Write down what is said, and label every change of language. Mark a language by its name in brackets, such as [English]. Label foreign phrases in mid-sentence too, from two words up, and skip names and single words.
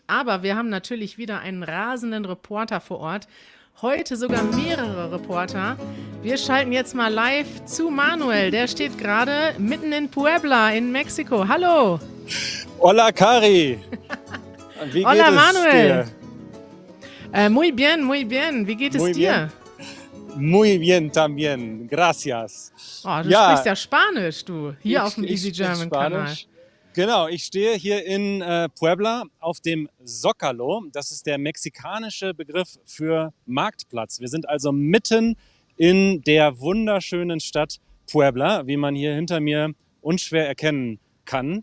[German] Aber wir haben natürlich wieder einen rasenden Reporter vor Ort. Heute sogar mehrere Reporter. Wir schalten jetzt mal live zu Manuel. Der steht gerade mitten in Puebla in Mexiko. Hallo! [Spanish] Hola, Cari! Wie Hola, [German] geht es [Spanish] Manuel! [German] dir? [Spanish] Muy bien, muy bien. [German] Wie geht es [Spanish] Muy [German] dir? [Spanish] Muy bien también, gracias. [German] Oh, du Ja, sprichst ja Spanisch, du. Hier auf dem ich Easy spreche German Kanal. Spanisch. Genau, ich stehe hier in Puebla auf dem Zócalo. Das ist der mexikanische Begriff für Marktplatz. Wir sind also mitten in der wunderschönen Stadt Puebla, wie man hier hinter mir unschwer erkennen kann.